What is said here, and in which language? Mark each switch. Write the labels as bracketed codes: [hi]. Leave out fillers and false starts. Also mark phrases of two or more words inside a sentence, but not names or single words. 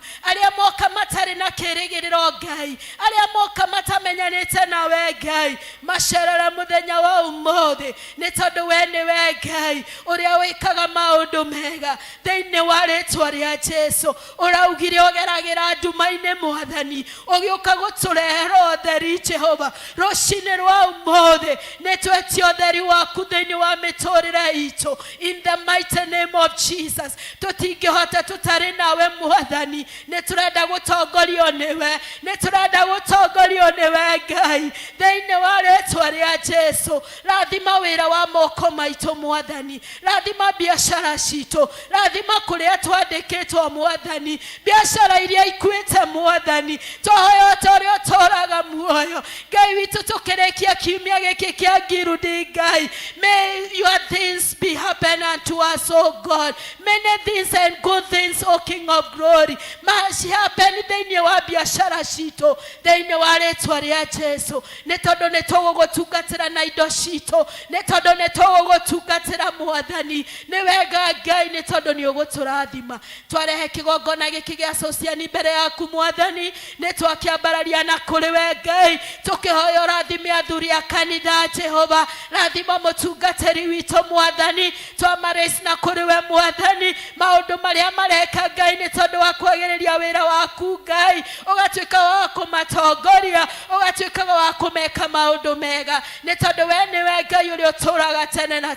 [ki] aria moka matari na kĩrĩgĩrĩro Ngai aria moka matamenyanĩte nawe Ngai macerera muthenya wa umuthi ni tondu we niwe Ngai uria wĩkaga maũndũ mega thĩinĩ wa rĩtwa rĩa Jesu ũraugire ũgeragĩra nduma-inĩ Mwathani ũgĩũka gũtũrehera ũtheri Jehova rucini rwa umuthi ni twetio ũtheri waku thĩinĩ wa mĩtũrĩre itũ [en] in the mighty name of Jesus [ki] tũtingĩhota tũtarĩ nawe Mwathani ni turenda gũtongorio nĩwe ni turenda gũtongorio nĩwe Ngai thĩinĩ wa rĩtwa rĩa Jesu rathima wĩra wa moko maitũ Mwathani rathima biashara citũ rathima kũrĩa twandĩkĩtwo Mwathani biashara iria ikuĩte Mwathani twahoya ũtũũre ũtũũraga muoyo Ngai witũ tũkĩrĩkia kiumia gĩkĩ kĩa Ngirũndi Ngai [en] may your things be happen unto us oh God many things and good things oh King of glory must happen [ki] thĩinĩ wa biashara citũ thĩinĩ wa rĩtwa rĩa Jesu nĩ tondũ nĩ tũgũgũtungatĩra na indo citũ nĩ tondũ nĩ tũgũgũtungatĩra Mwathani nĩ wega Ngai nĩ tondũ nĩ ũgũtũrathima twarehe kigongona giki gĩa sociani mbere yaku Mwathani nĩ twakiambararia na kũrĩ we Ngai tũkĩhoya ũrathime athuri a kanitha Jehova rathima mũtungatĩri witũ Mwathani twamarace na kũrĩ we Mwathani maũndũ marĩa mareka Ngai nĩ tondũ wa kwagĩrĩria wĩra waku Ngai ũgatuĩka wa kũmatongoria ũgatuĩka wa kũmeka maũndũ mega nĩ tondũ we nĩwe Ngai ũrĩa ũtũũraga tene na